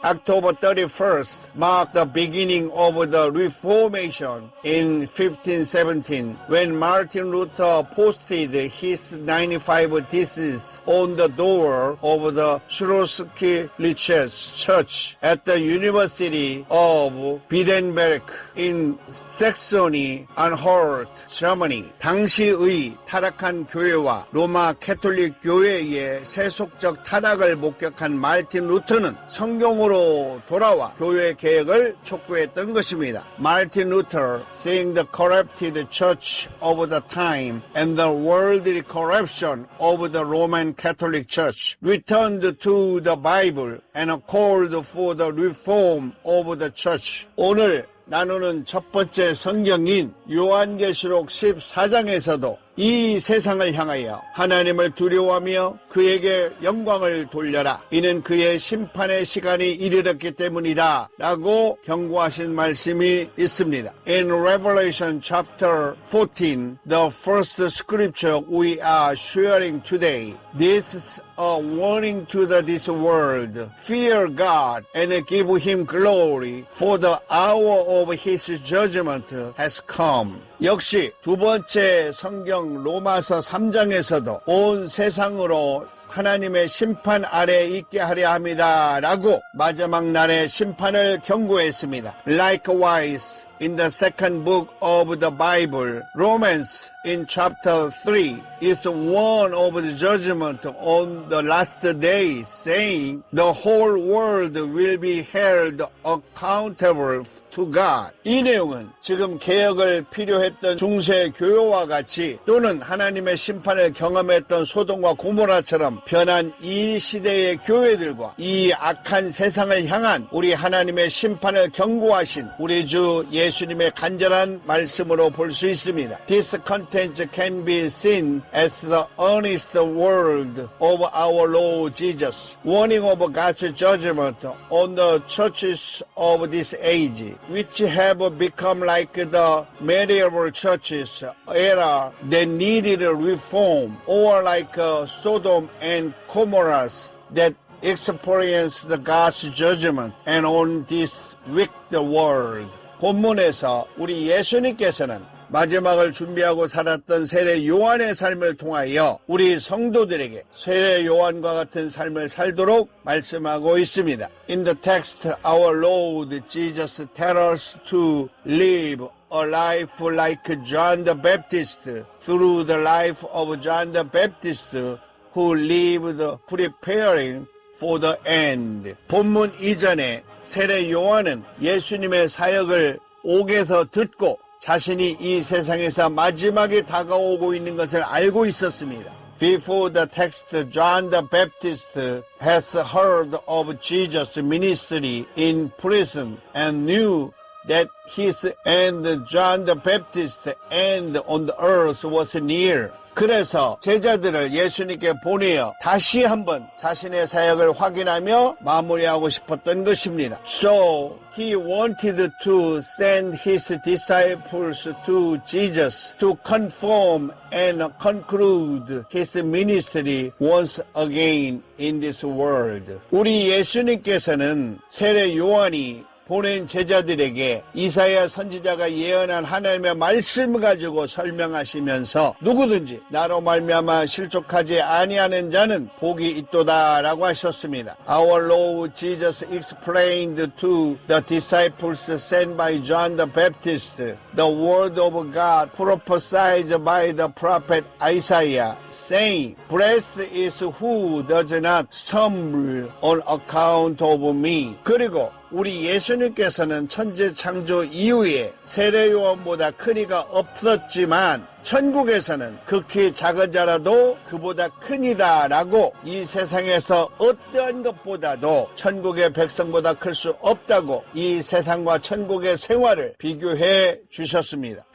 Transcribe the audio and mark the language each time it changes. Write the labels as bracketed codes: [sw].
[en] October 31st marked the beginning of the Reformation in 1517 when Martin Luther posted his 95 Theses on the door of the Schlosskirche Church at the University of Wittenberg in Saxony-Anhalt, Germany. [ko] 당시의 타락한 교회와 로마 캐톨릭 교회의 세속적 타락을 목격한 마르틴 루터는 성경으로 돌아와 교회 개혁을 촉구했던 것입니다. [en] 마르틴 루터, seeing the corrupted church of the time and the worldly corruption of the Roman Catholic Church, returned to the Bible and called for the reform of the church. [ko] 오늘 나누는 첫 번째 성경인 요한계시록 14장에서도 이 세상을 향하여 하나님을 두려워하며 그에게 영광을 돌려라. 이는 그의 심판의 시간이 이르렀기 때문이다. 라고 경고하신 말씀이 있습니다. [en] In Revelation chapter 14, the first scripture we are sharing today, this is a warning to this world. Fear God and give him glory, for the hour of his judgment has come. [ko] 역시 두 번째 성경 로마서 3장에서도 온 세상으로 하나님의 심판 아래 있게 하려 합니다. 라고 마지막 날의 심판을 경고했습니다. [en] Likewise, in the second book of the Bible, Romans in chapter 3 is one of the judgment on the last days, saying the whole world will be held accountable to God. [ko] 이 내용은 지금 개혁을 필요했던 중세 교회와 같이 또는 하나님의 심판을 경험했던 소돔과 고모라처럼 변한 이 시대의 교회들과 이 악한 세상을 향한 우리 하나님의 심판을 경고하신 우리 주 예수님의 간절한 말씀으로 볼 수 있습니다. [en] This content can be seen as the earnest word of our Lord Jesus, warning of God's judgment on the churches of this age, which have become like the medieval churches era that needed reform, or like Sodom and Gomorrah that experienced God's judgment and on this wicked world. [ko] 본문에서 우리 예수님께서는 마지막을 준비하고 살았던 세례 요한의 삶을 통하여 우리 성도들에게 세례 요한과 같은 삶을 살도록 말씀하고 있습니다. [en] In the text, our Lord Jesus tells us to live a life like John the Baptist through the life of John the Baptist who lived preparing for the end. [ko] 본문 이전에 세례 요한은 예수님의 사역을 옥에서 듣고 자신이 이 세상에서 마지막에 다가오고 있는 것을 알고 있었습니다. [en] Before the text, John the Baptist has heard of Jesus' ministry in prison and knew that his end, John the Baptist, end on the earth was near. [ko] 그래서 제자들을 예수님께 보내어 다시 한번 자신의 사역을 확인하며 마무리하고 싶었던 것입니다. [en] So he wanted to send his disciples to Jesus to confirm and conclude his ministry once again in this world. [ko] 우리 예수님께서는 세례 요한이 보낸 제자들에게 이사야 선지자가 예언한 하나님의 말씀을 가지고 설명하시면서 누구든지 나로 말미암아 실족하지 아니하는 자는 복이 있도다라고 하셨습니다. [en] Our Lord Jesus explained to the disciples sent by John the Baptist the word of God prophesied by the prophet Isaiah, saying, Blessed is who does not stumble on account of me. [ko] 그리고 우리 예수님께서는 천지 창조 이후에 세례 요한보다 큰 이가 없었지만 천국에서는 극히 작은 자라도 그보다 큰 이다라고 이 세상에서 어떠한 것보다도 천국의 백성보다 클 수 없다고 이 세상과 천국의 생활을 비교해 주셨습니다.